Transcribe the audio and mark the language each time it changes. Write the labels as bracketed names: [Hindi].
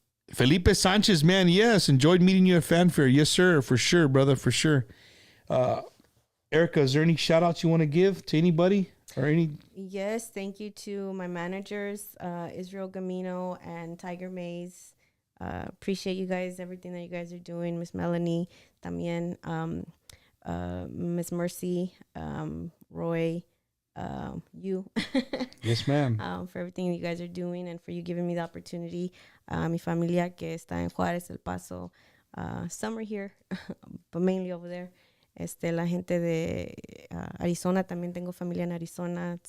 [English] Felipe Sanchez, man, yes, enjoyed meeting you at Fanfare. Yes, sir, for sure, brother, for sure. Erika, is there any shout outs you want to give to anybody or any? Yes, thank you to my managers, Israel Gamino and Tiger Mays. Appreciate you guys, everything that you guys are doing. Miss Melanie, también, Miss Mercy, Roy, you. Yes, ma'am. For everything you guys are doing and for you giving me the opportunity. [Spanish] Mi familia que está en Juárez, El Paso. [English] Some are here, but mainly over there. [Spanish] La gente de Arizona, también tengo familia en Arizona.